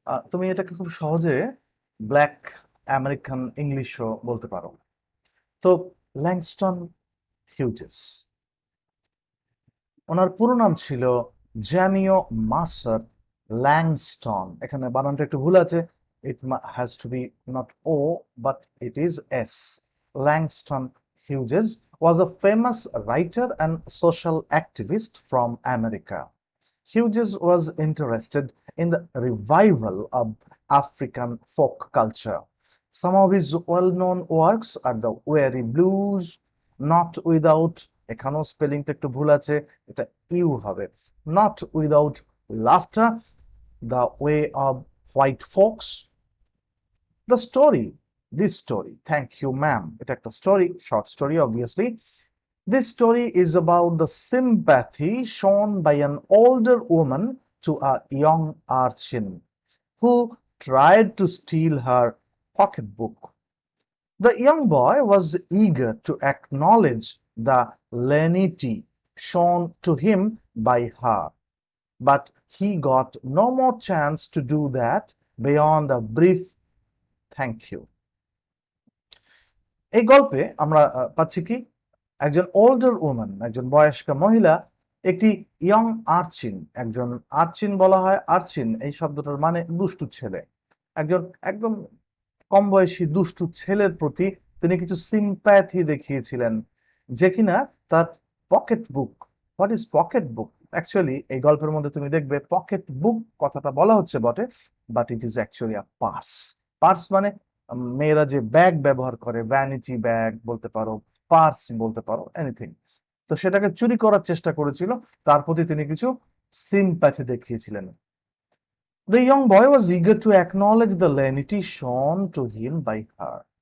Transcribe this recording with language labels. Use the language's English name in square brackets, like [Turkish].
[Bangla] তুমি এটাকে খুব সহজে ব্ল্যাক আমেরিকান ইংলিশও বলতে পারো। তো ল্যাংস্টন হিউজেস, ওনার পুরো নাম ছিল জ্যামিও মার্সার ল্যাংস্টন। এখানে বানানটা একটু ভুল আছে, [English] It has to be not O but it is S. Langston Hughes was a famous writer and social activist from America. Hughes was interested in the revival of African folk culture. Some of his well-known works are the Weary Blues, Not Without, [Bangla] এখানেও স্পেলিংটা একটু ভুল আছে, এটা you হবে, [English] Not Without Laughter, The Way of White Folks, The Story, This Story, Thank You Ma'am, [Bangla] এটা একটা story, short story [English] obviously. This story is about the sympathy shown by an older woman to a young urchin who tried to steal her pocketbook. The young boy was eager to acknowledge the lenity shown to him by her, but he got no more chance to do that beyond a brief thank you. [Bangla] এই গল্পে আমরা পাচ্ছি কি, একজন older woman, একজন বয়স্কা মহিলা, একটি young urchin, একজন আর্চিন বলা হয়, আর্চিন এই শব্দটার মানে দুষ্টু ছেলে, একজন একদম কম বয়সী দুষ্টু ছেলের প্রতি তিনি কিছু সিম্প্যাথি দেখিয়েছিলেন, যে কিনা তার pocket book. [English] What is pocket book? [Bangla] Actually এই গল্পের মধ্যে তুমি দেখবে পকেট বুক কথাটা বলা হচ্ছে বটে, [English] But it is actually a purse. [Bangla] Purse মানে মেয়েরা যে ব্যাগ ব্যবহার করে, ভ্যানিটি ব্যাগ বলতে পারো, পার্স বলতে পারো, এনিথিং। তো সেটাকে চুরি করার চেষ্টা করেছিল, তার প্রতি তিনি কিছু সিম্প্যাথি দেখিয়েছিলেন। [English] The young boy was eager to acknowledge the lenity shown to him by her.